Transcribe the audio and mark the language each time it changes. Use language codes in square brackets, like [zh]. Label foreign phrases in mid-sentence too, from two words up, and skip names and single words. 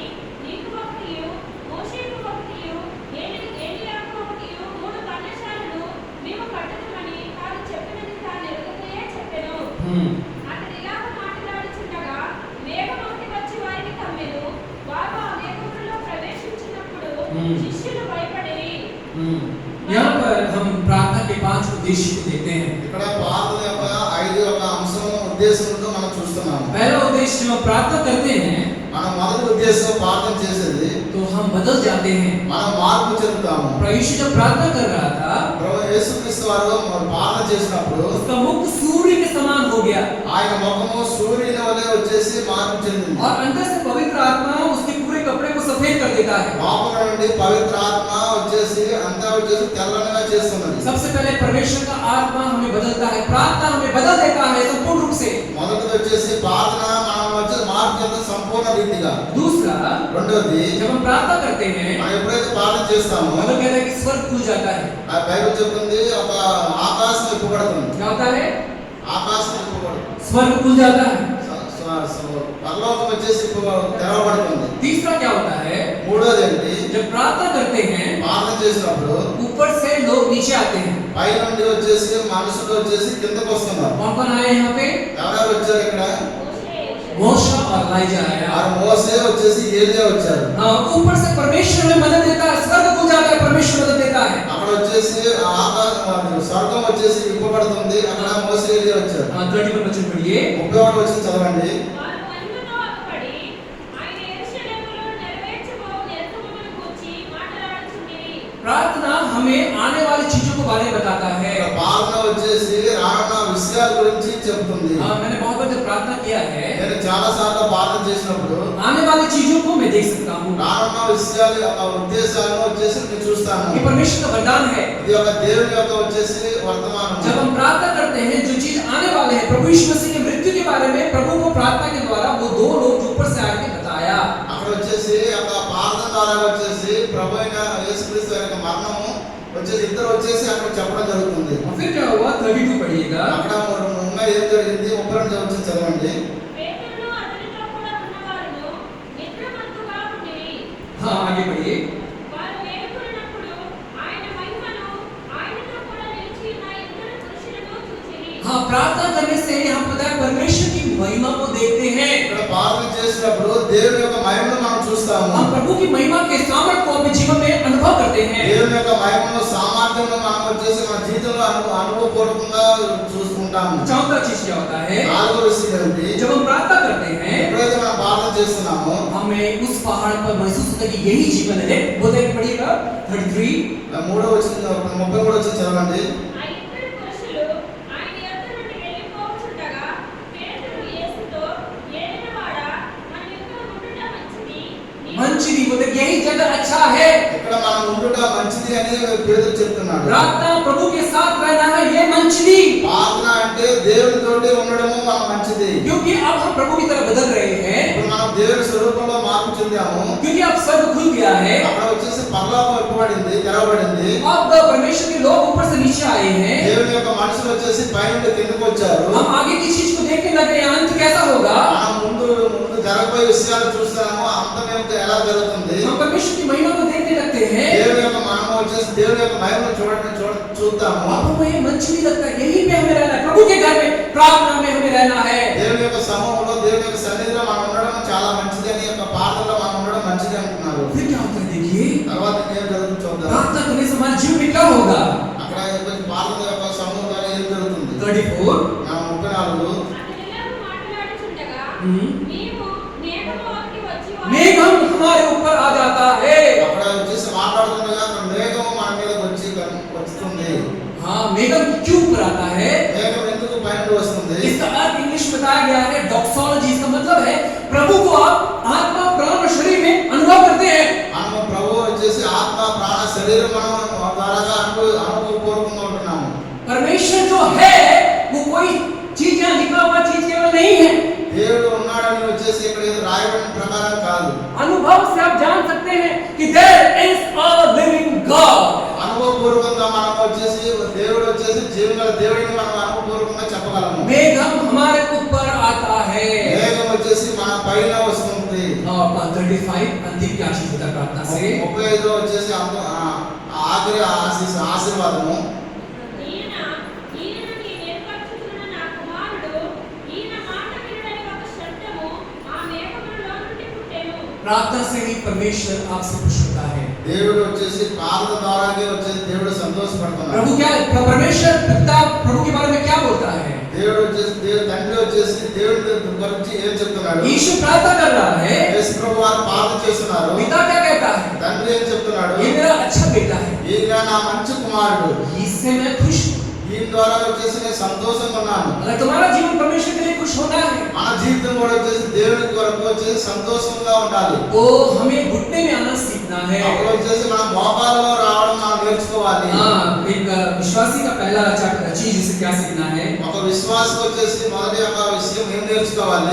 [te] నీకు భక్తియు మోషేకు భక్తియు ఏలియాకు భక్తియు 3 పర్ణశాలలు మేము కట్టుదుమని వారు చెప్పినది తాను ఎరుగకయే చెప్పెను. అతడు ఇలాగ మాట్లాడుచుండగా మేఘమొకటి వచ్చి వారిని కమ్మెను. వారు ఆ మేఘములో ప్రవేశించినప్పుడు శిష్యులు భయపడిరి. [hi] यहाँ पर हम प्रार्थना के 5 उद्देश्य को देखते हैं। [te] ఇక్కడ ప్రార్థన యొక్క 5 ఒక అంశం ఉద్దేశంతో మనం చూస్తున్నాము। [hi] पहला उद्देश्य जब हम प्रार्थना करते हैं [te] మనం మొదటి ఉద్దేశం ప్రార్థన చేసేది [hi] तो हम बदल जाते हैं। [te] మనం మార్పు చెందుతాము। [hi] प्रभु यीशु जब प्रार्थना कर रहा था [te] ప్రభు యేసుక్రీస్తు వారు ప్రార్థన చేసినప్పుడు [hi] उसका मुख सूर्य के समान हो गया [te] ఆయన ముఖము సూర్యుని వలె వచ్చేసి మార్పు చెందింది। [hi] और अंदर से पवित्र आत्मा उसके पूरे कपड़े को सफेद कर देता है। [te] లోపల నుండి పవిత్ర ఆత్మ వచ్చేసి అంతా వచ్చేసి తెల్లగా చేస్తున్నది। [hi] सबसे पहले परमेश्वर का आत्मा हमें बदलता है, प्रार्थना हमें बदल देता है संपूर्ण रूप से। [te] మొదటిది వచ్చేసి ప్రార్థన మనం వచ్చేసి మార్పు చెందుతాం సంపూర్ణ రీతిగా। [hi] दूसरा, [te] రెండోది [hi] जब हम प्रार्थना करते हैं [te] మనం ఎప్పుడైతే ప్రార్థన చేస్తామో [hi] मतलब कहता है कि स्वर्ग खुल जाता है। [te] ఆ బైబిల్ చెప్తుంది ఒక ఆకాశం విప్పబడుతుంది। [hi] क्या होता है? [te] ఆకాశం విప్పబడుతుంది, [hi] स्वर्ग खुल जाता है। [te] పరలోకం వచ్చేసి తెరవబడుతుంది। [hi] तीसरा क्या होता है? [te] మూడోది ఏంటి? [hi] जब प्रार्थना करते हैं [te] ప్రార్థన చేసినప్పుడు [hi] ऊपर से लोग नीचे आते हैं। [te] పై నుండి వచ్చేసి మనుషులు వచ్చేసి కిందకు వస్తున్నారు। [hi] कौन कौन आए यहाँ पे? [te] ఎవరెవరు వచ్చారు ఇక్కడ? [hi] मोशा और एलीजा आया। [te] ఆ మోసే వచ్చేసి ఏలియా వచ్చారు। [hi] हाँ, ऊपर से परमेश्वर में मदद देता है, स्वर्ग खुल जाता है, परमेश्वर मदद देता है। [te] అక్కడ వచ్చేసి ఆకాశం స్వర్గం వచ్చేసి విప్పబడుతుంది, అక్కడ మోసే ఏలియా వచ్చారు। [hi] 31 वचन पढ़िए। [te] 31 వచనం చదవండి। వారు మహిమతో అగపడి ఆయన యెరూషలేములో నెరవేర్చబోవు నిర్ణయమును గూర్చి మాట్లాడుచుండిరి. [hi] प्रार्थना हमें आने वाली चीजों के बारे में बताता है। [te] ప్రార్థన వచ్చేసి రానున్న విషయాల గురించి చెప్తుంది. [hi] मैंने बहुत बार जब प्रार्थना किया है, [te] నేను చాలా సార్లు ప్రార్థన చేసినప్పుడు [hi] आने वाली चीजों को मैं देख सकता हूँ। [te] రానున్న విషయాల యొక్క ఉద్దేశాలను వచ్చేసి నేను చూస్తాను. [hi] ये परमेश्वर का वरदान है। [te] ఇది ఒక దేవుని యొక్క వచ్చేసి వర్తమానం. [hi] जब हम प्रार्थना करते हैं, जो चीज आने वाले हैं, प्रभु यीशु मसीह की मृत्यु के बारे में प्रभु को प्रार्थना के द्वारा वो दो लोग जो ऊपर से आके बताया, [te] అక్కడ వచ్చేసి ఒక ప్రార్థన ద్వారా వచ్చేసి ప్రభు అయిన యేసుక్రీస్తు యొక్క మరణము వచ్చేసి ఇద్దరు వచ్చేసి అక్కడ చెప్పడం జరుగుతుంది. [hi] और फिर क्या हुआ? 32 पढ़िएगा। [te] అక్కడ ఇంకా ఏం జరిగింది? 32 వచ్చి చదవండి. పేతురును అతనితో కూడా ఉన్నవారును నిద్రమత్తుగా ఉండిరి. [hi] हाँ, आगे पढ़िए। [te] వారు మేలుకొనినప్పుడు ఆయన మహిమను ఆయనతో కూడా నిలిచి ఉన్న ఇద్దరు పురుషులను చూచిరి. [hi] हाँ, प्रार्थना करने से हम पता है परमेश्वर की महिमा को देखते हैं। [te] ఇక్కడ ప్రార్థన చేసినప్పుడు దేవుని యొక్క మహిమను మనం చూస్తాము. [hi] हम प्रभु की महिमा के सामर्थ्य को अपने जीवन में अनुभव करते हैं। [te] దేవుని యొక్క మహిమను సామర్థ్యము మనం వచ్చేసి మన జీవితంలో అనుభవపూర్వకంగా చూసుకుంటాము. [hi] चौथा चीज क्या होता है? [te] నాలుగో విషయం ఏంటి? [hi] जब हम प्रार्थना करते हैं, [te] ఎప్పుడైతే మనం ప్రార్థన చేస్తున్నామో [hi] हमें उस पहाड़ पर महसूस होता है कि यही जीवन है। वो देख पढ़िएगा 33। [te] మూడో వచ్చిన 33 వచ్చి చదవండి. ఆ ఇద్దరు పురుషులు ఆయన యొద్ద నుండి వెళ్ళిపోవచ్చుండగా పేతురు యేసుతో, ఏలినవాడా, మనం ఇక్కడ ఉండుట మంచిది. [hi] मंचिदी बोले यही जगह अच्छा है। [te] ఇక్కడ మనం ఉండుట మంచిది అని పేతురు చెప్తున్నాడు. [hi] प्रार्थना प्रभु के साथ रहना है, ये मंचिदी। [te] ప్రార్థన అంటే దేవునితోటి ఉండడము మన మంచిది. [hi] क्योंकि अब हम प्रभु की तरफ बदल रहे हैं, [te] ఇప్పుడు మనం దేవుని స్వరూపంలో మార్పు చెందాము. [hi] क्योंकि अब स्वर्ग खुल गया है। [te] అక్కడ వచ్చేసి పరలోకం ఇవ్వబడింది, తెరవబడింది. [hi] अब परमेश्वर के लोग ऊपर से नीचे आए हैं। [te] దేవుని యొక్క మనుషులు వచ్చేసి పైనుండి కిందకు వచ్చారు. [hi] हम आगे की चीज को देखने लगे, अंत कैसा होगा? [te] మనం ముందు జరగబోయే విషయాలు చూస్తాము, అంతం ఏమిటో ఎలా జరుగుతుంది. [hi] हम परमेश्वर की महिमा को देखने लगते हैं। [te] దేవుని యొక్క మనం వచ్చేసి దేవుని యొక్క మహిమను చూద్దాము. [hi] अब हमें ये मंचिदी लगता है, यहीं पे हमें रहना है, प्रभु के घर में प्रार्थना में हमें रहना है। [te] దేవుని యొక్క సమూహంలో దేవుని యొక్క సన్నిధిలో మనం ఉండడం చాలా మంచిది అని యొక్క ప్రార్థనలో మనం ఉండడం మంచిది అంటున్నారు. [hi] फिर क्या होता है? देखिए, [te] తర్వాత ఏం జరుగుతుంది చూద్దాం. [hi] प्रार्थना करने से हमारे जीवन में क्या होगा? [te] అక్కడ ప్రార్థన యొక్క సమూహం ద్వారా ఏం జరుగుతుంది? 34। 34 అతనిలాగు మాట్లాడుచుండగా నీవు మేఘంలోకి వచ్చి [hi] मेघम हमारे ऊपर आ जाता है। [te] అక్కడ వచ్చేసి మాట్లాడుతుండగా అక్కడ మేఘం మన మీద వస్తుంది. [hi] हाँ, मेघम क्यों ऊपर आता है? [te] మేఘం ఎందుకు పైన వస్తుంది? [hi] इसका अर्थ इंग्लिश में बताया गया है डॉक्सोलॉजी। इसका मतलब है प्रभु को आप आत्मा, प्राण और शरीर में अनुभव करते हैं। [te] మనం ప్రభు వచ్చేసి ఆత్మ ప్రాణ శరీరం మనం ద్వారా అనుభవపూర్వకంగా ఉంటున్నాము. [hi] परमेश्वर जो है वो कोई चीज या लिखा हुआ चीज केवल नहीं है। [te] దేవుడు ఉన్నాడని వచ్చేసి ఇక్కడ ఏదో రాయబడిన ప్రకారం కాదు. [hi] अनुभव से आप जान सकते हैं कि [en] there is a living God. [te] అనుభవపూర్వకంగా మనం వచ్చేసి దేవుడు వచ్చేసి జీవగల దేవుడిని మనం అనుభవపూర్వకంగా చెప్పగలము. [hi] मेघम हमारे ऊपर आता है। [te] మేఘం వచ్చేసి మన పైన వస్తుంది. [hi] 35 अंतिम क्या चीज होता है प्रार्थना से? [te] 35 వచ్చేసి ఆఖరి ఆశీర్వాదము. ఈయన నీ ఏర్పరచుచున్న నా కుమారుడు, ఈయన మాట వినుడని ఒక శబ్దము ఆ మేఘములో నుండి పుట్టెను. [hi] प्रार्थना से ही परमेश्वर आपसे खुश होता है। [te] దేవుడు వచ్చేసి ప్రార్థన ద్వారానే వచ్చేసి దేవుడు సంతోషపడుతున్నాడు. [hi] प्रभु क्या परमेश्वर पिता प्रभु के बारे में क्या बोलता है? [te] దేవుడు వచ్చేసి తండ్రి వచ్చేసి దేవుడి గురించి ఏం చెప్తున్నాడు? [hi] यीशु प्रार्थना कर रहा है, [te] యేసు ప్రభు వారు ప్రార్థన చేస్తున్నారు. [hi] पिता क्या कहता है? [te] తండ్రి ఏం చెప్తున్నాడు? [hi] ये मेरा अच्छा बेटा है, [te] ఈయన నా మంచి కుమారుడు, [hi] इससे मैं खुश हूँ। [te] ఈయన ద్వారా వచ్చేసి నేను సంతోషంగా ఉన్నాను. [hi] अगर तुम्हारा जीवन परमेश्वर के लिए खुश होना है, [te] మన జీవితం కూడా వచ్చేసి దేవుని కొరకు వచ్చేసి సంతోషంగా ఉండాలి. [hi] तो हमें घुटने में आना सीखना है। [te] అప్పుడు వచ్చేసి మనం మోకాళ్ళలో రావడం మనం నేర్చుకోవాలి. [hi] हाँ, एक विश्वासी का पहला चीज जिसे क्या सीखना है? [te] ఒక విశ్వాసం వచ్చేసి మొదటి ఒక విషయం ఏం నేర్చుకోవాలి?